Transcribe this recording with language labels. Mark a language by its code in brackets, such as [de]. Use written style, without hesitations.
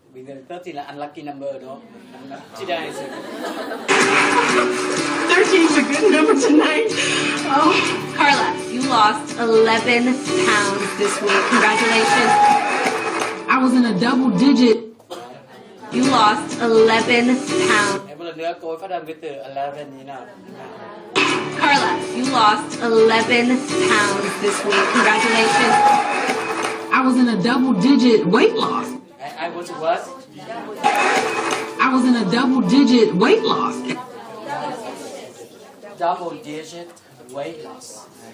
[en] Because 13 [vi] là [en] unlucky number, [vi] đúng không? [en] Today is 13 is a good number tonight. Oh. Carla, you lost 11 pounds this week. Congratulations. I was in a double digit. You lost 11 pounds. [vi] Một lần nữa cô ấy phát âm cái từ 11 như nào? [en] Carla, you lost 11 pounds this week. Congratulations. I was in a double digit weight loss. I was what? I was in a double digit weight loss. Double digit weight loss.